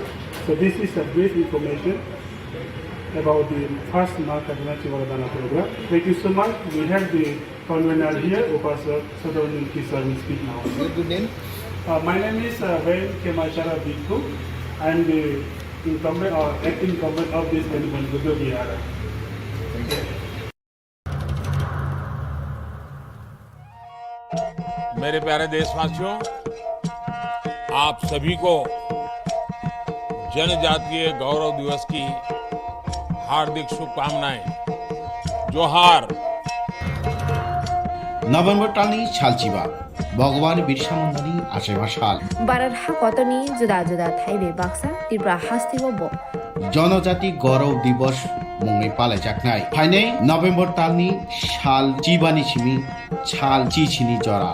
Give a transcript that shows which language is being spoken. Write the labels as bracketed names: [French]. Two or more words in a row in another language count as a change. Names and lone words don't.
[English] So this is a brief information about the first Mahakachana Chivaradana program. Thank you so much. We have the convener here, Upasar Sadhavanand Kisar will speak now. Good name? My name is Vail Kemachara Bhikkhu. I am the incumbent or acting incumbent of this Vanuvan Buddha Vihara. [Hindi] मेरे प्यारे देशवासियों, आप सभी को जनजातीय गौरव दिवस की हार्दिक शुभकामनाएं। जोहार। [Bodo] नभेम्बर टालनि सालचिबा भगवान बिरसा मुंडानि आसेबा साल भारत हाकतनि जुदा जुदा थाइबे बाक्सा त्रिपुरा हास्तिबो जनजाति गौरव दिवस मुङै पालायजानाय फाइनै नभेम्बर टालनि साल चिबानि सिमी साल चिचिनि जरा